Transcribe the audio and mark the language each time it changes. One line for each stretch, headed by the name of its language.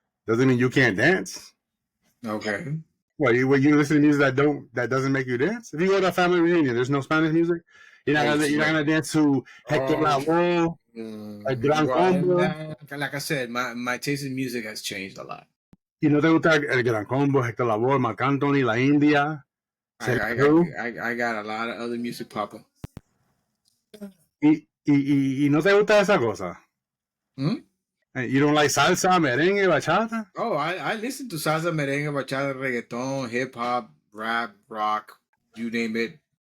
English: Doesn't mean you can't dance. Okay. What, you listen to music that doesn't make you dance? If you go to a family reunion, there's no Spanish music. You're not gonna dance to Hector Lavoe, El Gran Combo. Like I said, my taste in music has changed a lot.
Spanish: ¿Y no te gusta El Gran Combo, Hector Lavoe, Marc Anthony, La India?
English: I got a lot of other music popping.
Spanish: ¿Y no te gusta esa cosa?
English: You don't like salsa, merengue, bachata? Oh, I listen to salsa, merengue, bachata, reggaeton, hip hop, rap, rock, you name it.